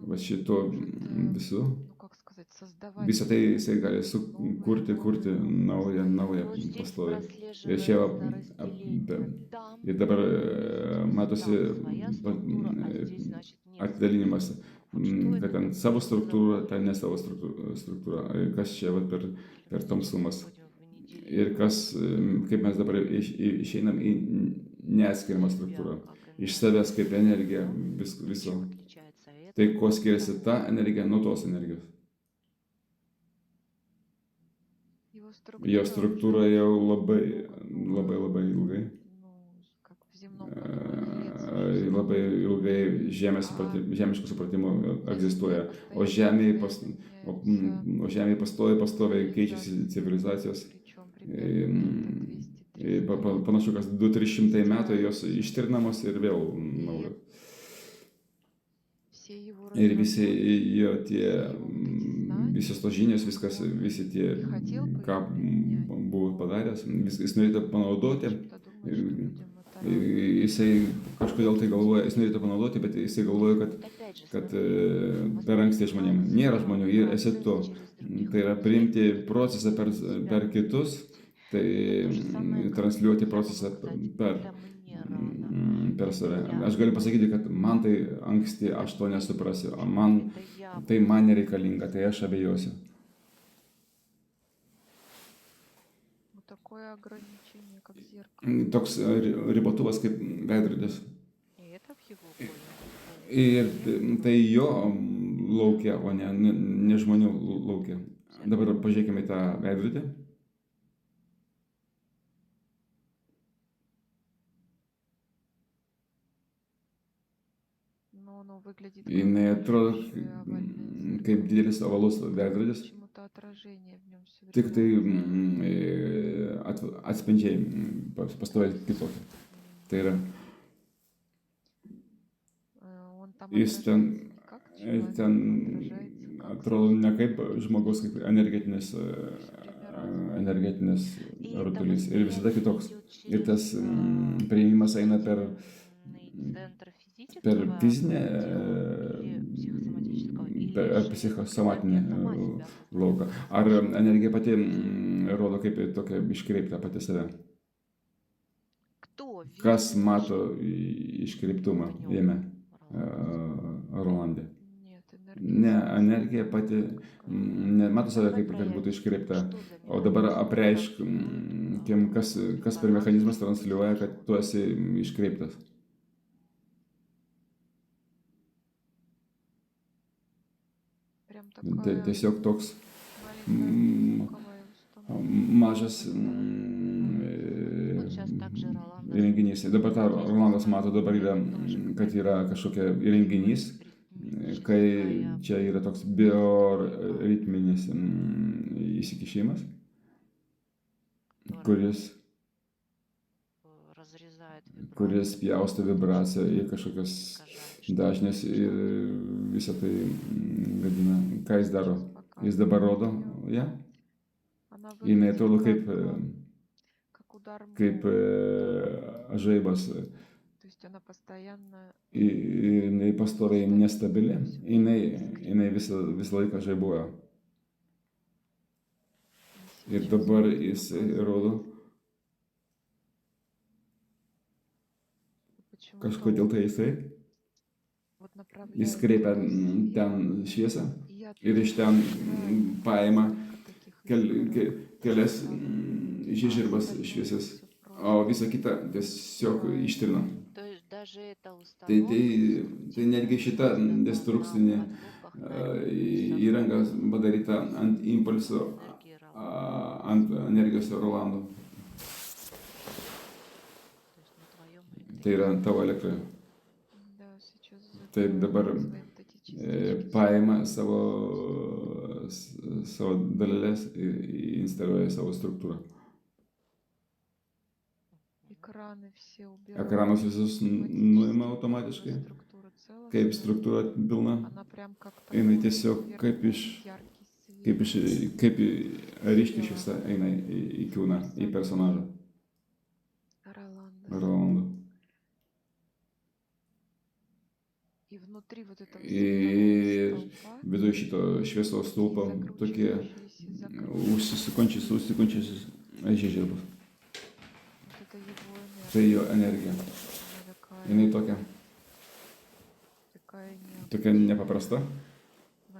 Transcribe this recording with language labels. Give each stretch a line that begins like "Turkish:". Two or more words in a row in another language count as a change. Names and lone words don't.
Lithuanian: Va šito
Russian: может,
Lithuanian: visu.
Russian: ну как сказать, создавать
Lithuanian: Visą tai jisai gali
Russian: новое,
Lithuanian: kurti
Russian: новое, новое,
Lithuanian: naują
Russian: Вот здесь
Lithuanian: pastoviai. Ir čia
Russian: прослеживается разделение. Там
Lithuanian: ir dabar
Russian: есть,
Lithuanian: matosi
Russian: там своя структура, а здесь, значит, нет своей.
Lithuanian: atidalinimas,
Russian: Вот что
Lithuanian: kad
Russian: это
Lithuanian: ten
Russian: такое?
Lithuanian: savo
Russian: Что за
Lithuanian: struktūra,
Russian: волны?
Lithuanian: ten ne savo struktūra. Kas čia vat per tamsumas.
Russian: Входим в неделимую
Lithuanian: Ir kas, kaip mes dabar išeinam į neatskiriamą
Russian: себя
Lithuanian: struktūrą.
Russian: как
Lithuanian: Iš
Russian: энергию.
Lithuanian: savęs kaip energija viso.
Russian: Чем отличается это
Lithuanian: Tai kuo
Russian: от
Lithuanian: skiriasi
Russian: того?
Lithuanian: ta energija nuo tos energijos.
Russian: его
Lithuanian: Jo
Russian: структура
Lithuanian: struktūra
Russian: уже
Lithuanian: jau
Russian: очень
Lithuanian: labai ilgai,
Russian: ну, как в земном понимании лет
Lithuanian: labai
Russian: существует.
Lithuanian: ilgai žemiškų supratimų egzistuoja. O Žemėje pastoviai keičiasi civilizacijos.
Russian: Причем примерно где-то 200-300 лет.
Lithuanian: Panašu, kas 200-300 metų jos ištrinamos ir vėl naujos.
Russian: Все его
Lithuanian: Ir visi
Russian: разработки,
Lithuanian: jo tie,
Russian: все его вот эти знания,
Lithuanian: visos tos žinios, viskas, visi tie,
Russian: не хотел бы
Lithuanian: ką
Russian: их применять.
Lithuanian: buvo padaręs, jis norėtų panaudoti.
Russian: Почему-то думает, что людям это рано.
Lithuanian: Jisai kažkodėl tai galvoja, jis norėtų panaudoti, bet jisai galvoja,
Russian: Опять же,
Lithuanian: kad
Russian: смотри,
Lithuanian: per anksti žmonėm. Nėra žmonių, ir esi tu. Tai yra priimti procesą per kitus, tai transliuoti procesą per save. Aš galiu pasakyti, kad man tai anksti, aš to nesuprasiu, tai man nereikalinga, tai aš abejosiu.
Russian: Вот такое ограничение, как зеркало.
Lithuanian: Toks ribotuvas kaip veidrodis.
Russian: И это в его поле.
Lithuanian: Ir tai jo laukia, o ne žmonių laukia. Dabar pažiūrėkime į tą veidrodį.
Russian: Но оно выглядит
Lithuanian: Jinai
Russian: как
Lithuanian: atrodo
Russian: большое овальное
Lithuanian: kaip
Russian: зеркало.
Lithuanian: didelis ovalus veidrodis,
Russian: Почему-то отражение в нем все
Lithuanian: tik
Russian: время.
Lithuanian: tai atspindžiai pastoviai kitokie. Tai yra,
Russian: Он там
Lithuanian: jis
Russian: отражается не как человек,
Lithuanian: ten
Russian: он отражается как
Lithuanian: atrodo ne kaip žmogus, kaip energetinis
Russian: И это
Lithuanian: rutulys ir visada
Russian: восприятие
Lithuanian: kitoks.
Russian: идет
Lithuanian: Ir tas
Russian: через
Lithuanian: priėjimas eina per
Russian: центр физического
Lithuanian: fizinę,
Russian: тела или психосоматического, или
Lithuanian: ar
Russian: же
Lithuanian: psichosomatinę
Russian: энергия сама себя
Lithuanian: lauką. Ar energija pati rodo kaip tokia iškreipta pati save?
Russian: Кто
Lithuanian: Kas
Russian: видно,
Lithuanian: mato
Russian: что
Lithuanian: iškreiptumą
Russian: в
Lithuanian: jame,
Russian: нем Роланд.
Lithuanian: Rolande?
Russian: Нет,
Lithuanian: Ne,
Russian: энергия
Lithuanian: energija
Russian: сама
Lithuanian: pati
Russian: такая.
Lithuanian: nemato save,
Russian: Давай
Lithuanian: kaip kad būtų
Russian: проявим,
Lithuanian: iškreipta.
Russian: что за
Lithuanian: O dabar
Russian: механизм
Lithuanian: apreišk,
Russian: транслирует
Lithuanian: kas per
Russian: информацию,
Lithuanian: mechanizmas
Russian: что ты
Lithuanian: transliuoja, kad tu
Russian: искривлен.
Lithuanian: esi iškreiptas.
Russian: Прям
Lithuanian: Tai
Russian: такая
Lithuanian: tiesiog toks
Russian: маленькая mm, звуковая установка.
Lithuanian: mažas
Russian: Вот сейчас также Роланда
Lithuanian: įrenginys. Dabar tą
Russian: есть
Lithuanian: Rolandas
Russian: основа,
Lithuanian: mato, dabar yra,
Russian: это тоже
Lithuanian: kad yra
Russian: какая-то
Lithuanian: kažkokia įrenginys, kai
Russian: биоритмическая
Lithuanian: čia yra toks bioritminis įsikišimas,
Russian: которая
Lithuanian: kuris
Russian: разрезает
Lithuanian: kuris
Russian: вибрацию,
Lithuanian: pjausto vibraciją į kažkokias
Russian: искажает, что
Lithuanian: dažnes ir visą tai gadina. Ką jis daro?
Russian: Сейчас
Lithuanian: Jis dabar
Russian: показывает
Lithuanian: rodo
Russian: её.
Lithuanian: ją.
Russian: Она
Lithuanian: Jinai
Russian: выглядит
Lithuanian: atrodo
Russian: как удар
Lithuanian: kaip
Russian: молнии.
Lithuanian: žaibas
Russian: То есть она постоянно
Lithuanian: ir jinai pastoviai nestabili.
Russian: нестабильна,
Lithuanian: Jinai visą laiką žaibuoja.
Russian: И
Lithuanian: Ir
Russian: сейчас
Lithuanian: dabar
Russian: он
Lithuanian: jis
Russian: показывает,
Lithuanian: rodo,
Russian: почему-то
Lithuanian: kažkodėl tai jisai
Russian: вот
Lithuanian: jis
Russian: направляет
Lithuanian: kreipia
Russian: туда свет,
Lithuanian: ten šviesą
Russian: и
Lithuanian: ir iš ten
Russian: оттуда
Lithuanian: paima
Russian: таких
Lithuanian: kelias
Russian: искорок,
Lithuanian: žiežirbas
Russian: остальное
Lithuanian: šviesias,
Russian: всё
Lithuanian: o visą kitą tiesiog ištrina.
Russian: То есть даже эта
Lithuanian: Tai
Russian: установка
Lithuanian: netgi šita
Russian: деструктивная
Lithuanian: destrukcinė
Russian: создана на импульсах
Lithuanian: įranga padaryta ant impulso,
Russian: энергии Роланда.
Lithuanian: ant energijos Rolando.
Russian: То есть на твоем
Lithuanian: Tai yra tavo elektra.
Russian: Да, сейчас
Lithuanian: Taip
Russian: закрою
Lithuanian: dabar
Russian: свои вот эти частички.
Lithuanian: paima savo daleles ir instaliuoja savo struktūrą.
Russian: Экраны все убирают.
Lithuanian: Ekranus visus nuima automatiškai,
Russian: Структура
Lithuanian: kaip
Russian: целостная.
Lithuanian: struktūra pilna.
Russian: Она прям как
Lithuanian: Jinai
Russian: такой
Lithuanian: tiesiog kaip
Russian: яркий свет.
Lithuanian: kaip ryškiai šviesa eina į kūną, į personažą
Russian: Роланда.
Lithuanian: Rolando.
Russian: И внутри вот этого
Lithuanian: Ir
Russian: светового столпа
Lithuanian: viduj šito šviesos stulpo tokie užsikončiusius žiežirbos.
Russian: Вот это его
Lithuanian: Tai
Russian: энергия.
Lithuanian: jo energija.
Russian: Она
Lithuanian: Jinai tokia
Russian: такая необычная.
Lithuanian: nepaprasta,
Russian: Она